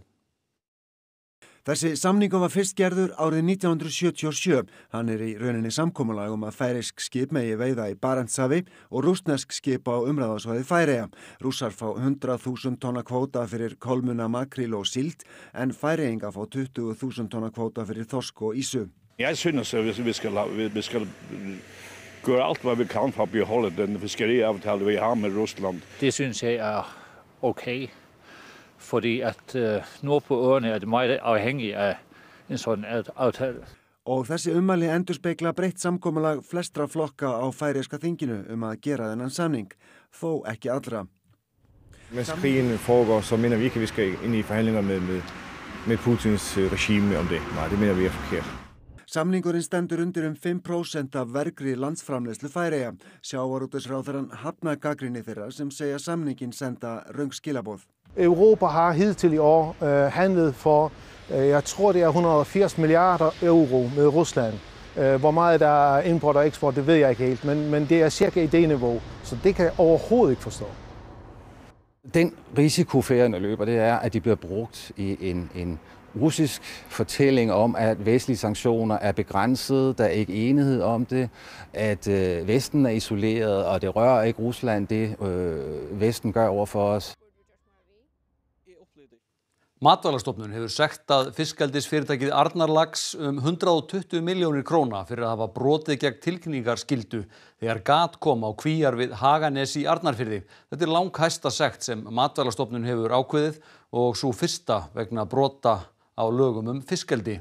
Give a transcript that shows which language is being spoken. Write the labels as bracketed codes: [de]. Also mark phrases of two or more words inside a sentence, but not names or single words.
[is] Þessi samningur var fyrst gerður árið 1977. Hann er í rauninni samkomulag að færeysk skip megi veiða í Barentshafi og rússnesk skip á umráðasvæði Færeyja. Rússar fá 100.000 tonna kvóta fyrir kolmuna, makríl og síld, en færeyingar fá 20.000 tonna kvóta fyrir þorsk og ýsu. [da] Jeg synes, at vi skal gøre alt, hvad vi kan for at beholde den fiskeriaftale, vi har med Rusland. Det synes jeg er okay. Fordi at nordpå øerne er det meget afhængig af en sådan aftale. [is] Og þessi ummæli endurspegla breytt samkomulag flestra flokka á færeyska þinginu að gera þennan samning, þó ekki allra. [da] Mens krigen foregår, så mener vi ikke, at vi skal ind i forhandlinger med med Putins regime om det. Nej, det mener vi forkert. [is] Samningurinn stendur undir 5% af vergri landsframleiðslu Færeyja. Sjávarútvegsráðherrann hafnar gagnrýni þeirra sem segja samningin senda röng skilaboð. [da] Europa har hidtil i år handlet for, jeg tror det 180 milliarder euro med Rusland. Hvor meget der import og eksport, det ved jeg ikke helt, men det cirka i det niveau, så det kan jeg overhovedet ikke forstå. Den risiko Færøerne løber, det at de bliver brugt i en russisk fortælling om, at vestlige sanktioner begrænsede, der ikke enighed om det, at Vesten isoleret, og det rører ikke Rusland, det Vesten gør over for os. [is] Matvælastofnun hefur sektað fiskeldisfyrirtækið Arnarlax 120 milljónir króna fyrir að hafa brotið gegn tilkynningarskyldu þegar gat kom á kvíar við Haganes í Arnarfirði. Þetta langhæsta sekt sem Matvælastofnun hefur ákveðið og sú fyrsta vegna brota á lögum fiskeldi.